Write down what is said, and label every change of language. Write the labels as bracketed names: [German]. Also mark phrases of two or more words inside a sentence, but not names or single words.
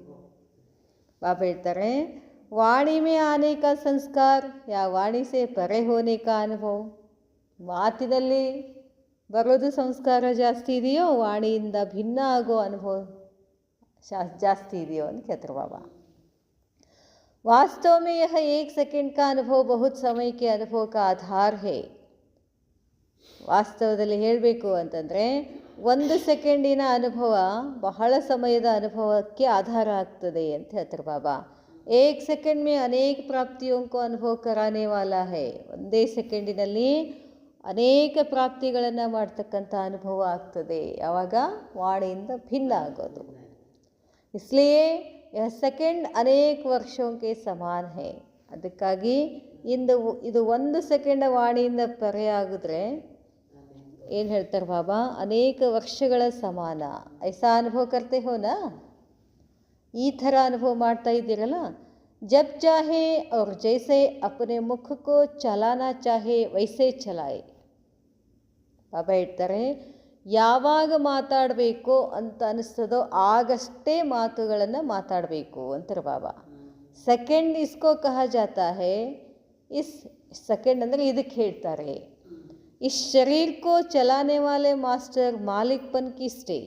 [Kannada] ಬಾಬಾ ಹೇಳ್ತಾರೆ, [Hindi] वाणी में आने का संस्कार या वाणी से परे होने का अनुभव, [Kannada] ಮಾತಿನಲ್ಲಿ ಬರೋದು ಸಂಸ್ಕಾರ ಜಾಸ್ತಿ ಇದೆಯೋ ವಾಣಿಯಿಂದ ಭಿನ್ನ ಆಗೋ ಅನುಭವ ಜಾಸ್ತಿ ಇದೆಯೋ ಅಂತ ಕೇಳ್ತಾರೆ ಬಾಬಾ. [Hindi] वास्तव में यह 1 सेकंड का अनुभव बहुत समय के अनुभव का आधार है. [Kannada] ವಾಸ್ತವದಲ್ಲಿ ಹೇಳಬೇಕು ಅಂತಂದರೆ 1 ಸೆಕೆಂಡಿನ ಅನುಭವ ಬಹಳ ಸಮಯದ ಅನುಭವಕ್ಕೆ ಆಧಾರ ಆಗ್ತದೆ ಅಂತ ಹೇಳ್ತಾರೆ ಬಾಬಾ. [Hindi] 1 सेकंड में अनेक प्राप्तियों को अनुभव कराने वाला है. [Kannada] ಒಂದೇ ಸೆಕೆಂಡಿನಲ್ಲಿ ಅನೇಕ ಪ್ರಾಪ್ತಿಗಳನ್ನು ಮಾಡ್ತಕ್ಕಂಥ ಅನುಭವ ಆಗ್ತದೆ. ಯಾವಾಗ? ವಾಣಿಯಿಂದ ಭಿನ್ನ ಆಗೋದು. [Hindi] इसलिए यह सेकंड अनेक वर्षों के समान है. [Kannada] ಅದಕ್ಕಾಗಿ ಇದು 1 ಸೆಕೆಂಡ್ ವಾಣಿಯಿಂದ ಪರೆ ಆಗಿದ್ರೆ ಏನು ಹೇಳ್ತಾರೆ ಬಾಬಾ? ಅನೇಕ ವರ್ಷಗಳ ಸಮಾನ. [Hindi] ऐसा अनुभव करते हो ना, [Kannada] ಈ ಥರ ಅನುಭವ ಮಾಡ್ತಾ ಇದ್ದೀರಲ್ಲ. [Hindi] जब चाहे और जैसे अपने मुख को चलाना चाहे वैसे चलाए. [Kannada] ಬಾಬಾ ಹೇಳ್ತಾರೆ, ಯಾವಾಗ ಮಾತಾಡಬೇಕು ಅಂತ ಅನಿಸ್ತದೋ ಆಗಷ್ಟೇ ಮಾತುಗಳನ್ನು ಮಾತಾಡಬೇಕು ಅಂತಾರೆ ಬಾಬಾ. [Hindi] सेकंड इसको कहा जाता है, [Kannada] ಇಸ್ ಸೆಕೆಂಡ್ ಅಂದರೆ ಇದಕ್ಕೆ ಹೇಳ್ತಾರೆ. [Hindi] इस शरीर को चलाने वाले मास्टर मालिकपन की स्टेज.